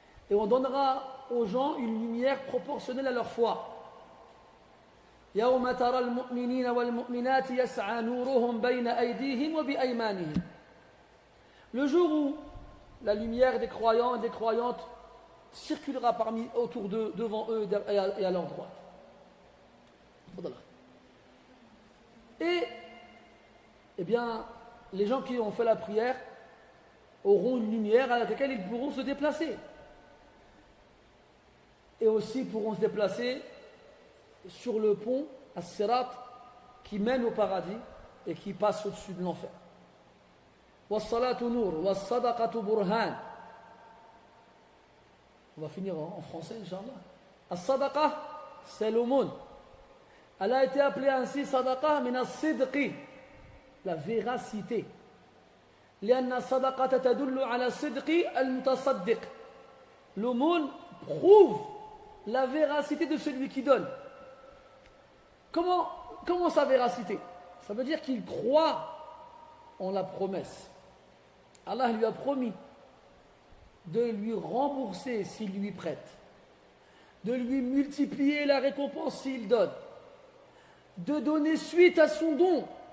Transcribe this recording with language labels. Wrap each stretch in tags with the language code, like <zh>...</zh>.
<fr>Et on donnera aux gens une lumière proportionnelle à leur foi.</fr> <ar>يوم ترى المؤمنين والمؤمنات يسعى نورهم بين أيديهم وبأيمانهم.</ar> <fr>Le jour où la lumière des croyants et des croyantes circulera autour d'eux, devant eux et à leur droite. Et, eh bien, les gens qui ont fait la prière auront une lumière avec laquelle ils pourront se déplacer. Et aussi pourront se déplacer sur le pont, As-Sirat, qui mène au paradis et qui passe au-dessus de l'enfer.</fr> <ar>Was-salatu nur, was-sadaqatu burhan.</ar> <fr>On va finir en français, Inch'Allah. As-sadaqa, c'est l'aumône. Elle a été appelée ainsi</fr> <ar>sadaqa min as-sidqi,</ar> <fr>la véracité.</fr> <ar>لأن الصدقة تدل على صدق المتصدق.</ar> <fr>L'aumône prouve la véracité de celui qui donne. Comment sa véracité? Ça veut dire qu'il croit en la promesse. Allah lui a promis de lui rembourser s'il lui prête, de lui multiplier la récompense s'il donne, de donner suite à son don.</fr>